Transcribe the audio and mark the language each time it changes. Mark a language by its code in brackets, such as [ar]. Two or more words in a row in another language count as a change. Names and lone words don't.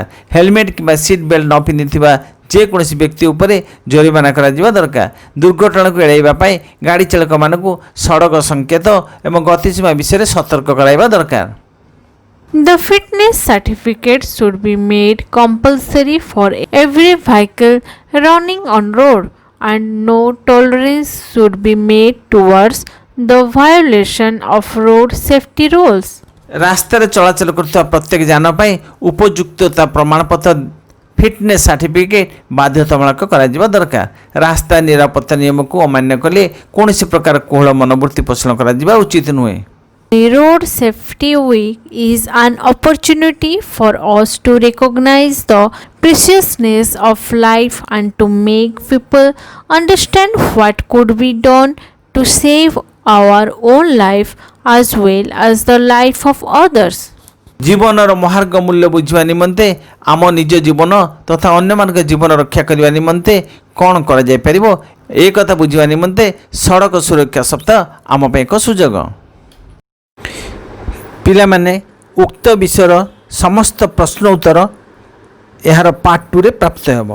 [or] ହେଲମେଟ୍ କିମ୍ବା ସିଟ୍ ବେଲ୍ଟ ନ ପିନ୍ଧିଥିବା ଯେକୌଣସି ବ୍ୟକ୍ତି ଉପରେ ଜୋରିମାନା କରାଯିବା ଦରକାର। ଦୁର୍ଘଟଣାକୁ ଏଡ଼ାଇବା ପାଇଁ ଗାଡ଼ି ଚାଳକମାନଙ୍କୁ ସଡ଼କ ସଂକେତ ଏବଂ ଗତିସୀମା ବିଷୟରେ ସତର୍କ କରାଇବା ଦରକାର। [en] The fitness certificate should be made compulsory for every vehicle running on road and no tolerance should be made towards the violation of road safety rules. [or] ରାସ୍ତାରେ ଚଳାଚଳ କରୁଥିବା ପ୍ରତ୍ୟେକ ଯାନ ପାଇଁ ଉପଯୁକ୍ତତା ପ୍ରମାଣପତ୍ର [en] fitness certificate [or] ବାଧ୍ୟତାମୂଳକ କରାଯିବା ଦରକାର। ରାସ୍ତା ନିରାପତ୍ତା ନିୟମକୁ ଅମାନ୍ୟ କଲେ କୌଣସି ପ୍ରକାର କୋହଳ ମନୋବୃତ୍ତି ପୋଷଣ କରାଯିବା ଉଚିତ ନୁହେଁ। [en] The Road Safety Week is an opportunity for us to recognize the preciousness of life and to make people understand what could be done to save our own life as well as the life of others. [or] ଜୀବନର ମହାର୍ଘ ମୂଲ୍ୟ ବୁଝିବା ନିମନ୍ତେ ଆମ ନିଜ ଜୀବନ ତଥା ଅନ୍ୟମାନଙ୍କ ଜୀବନ ରକ୍ଷା କରିବା ନିମନ୍ତେ କ'ଣ କରାଯାଇପାରିବ ଏ କଥା ବୁଝିବା ନିମନ୍ତେ ସଡ଼କ ସୁରକ୍ଷା ସପ୍ତାହ ଆମ ପାଇଁ ଏକ ସୁଯୋଗ। ପିଲାମାନେ ଉକ୍ତ ବିଷୟର ସମସ୍ତ ପ୍ରଶ୍ନ ଉତ୍ତର ଏହାର ପାର୍ଟ 2ରେ ପ୍ରାପ୍ତ ହେବ।